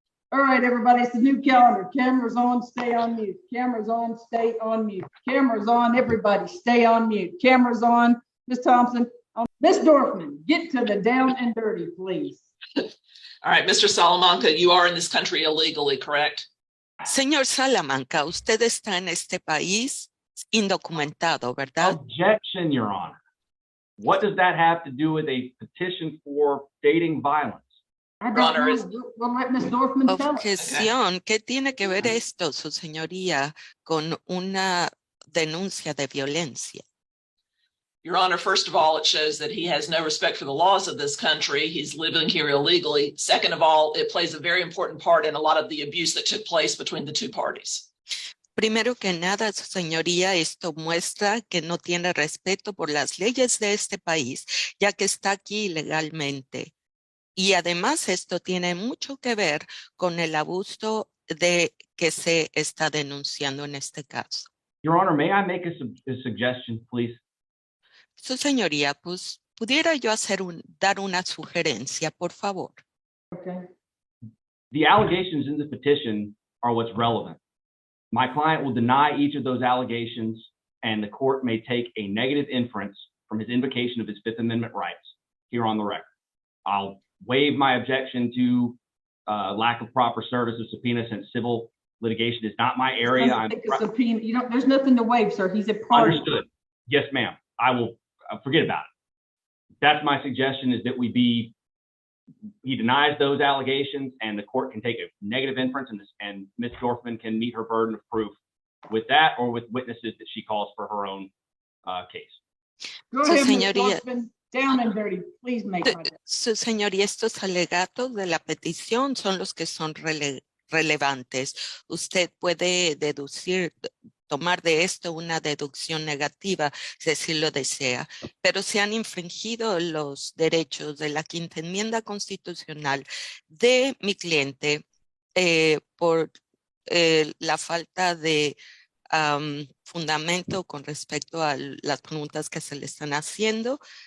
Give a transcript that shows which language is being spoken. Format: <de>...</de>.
<en>All right, everybody, it's the new calendar. Cameras on, stay on mute. Cameras on, stay on mute. Cameras on, everybody, stay on mute. Cameras on. Ms. Thompson, Ms. Dorfman, get to the down and dirty, please. All right, Mr. Salamanca, you are in this country illegally, correct?</en> <es>Señor Salamanca, usted está en este país indocumentado, ¿verdad?</es> <en>Objection, Your Honor. What does that have to do with a petition for dating violence? I Your Honor, don't know. We'll let Ms. Dorfman tell us.</en> <es>Objeción. ¿Qué tiene que ver esto, su señoría, con una denuncia de violencia?</es> <en>Your Honor, first of all, it shows that he has no respect for the laws of this country. He's living here illegally. Second of all, it plays a very important part in a lot of the abuse that took place between the two parties.</en> <es>Primero que nada, su señoría, esto muestra que no tiene respeto por las leyes de este país, ya que está aquí ilegalmente. Y además esto tiene mucho que ver con el abuso de que se está denunciando en este caso.</es> <en>Your Honor, may I make a suggestion, please?</en> <es>Su señoría, pues, ¿pudiera yo dar una sugerencia, por favor?</es> <en>Okay. The allegations in the petition are what's relevant. My client will deny each of those allegations, and the court may take a negative inference from his invocation of his Fifth Amendment rights here on the record. I'll waive my objection to lack of proper service of subpoena, since civil litigation is not my area. Subpoena. There's nothing to waive, sir. He's a party. Understood. Yes, ma'am. I will forget about it. That's my suggestion, is that he denies those allegations, and the court can take a negative inference, and Ms. Dorfman can meet her burden of proof with that, or with witnesses that she calls for her own case. Go ahead, Ms. Dorfman. Down and dirty. Please make my day.</en> <es>Su señoría, estos alegatos de la petición son los que son relevantes. Usted puede tomar de esto una deducción negativa, si así lo desea, pero se han infringido los derechos de la Quinta Enmienda Constitucional de mi cliente por la falta de fundamento con respecto a las preguntas que se le están haciendo.</es>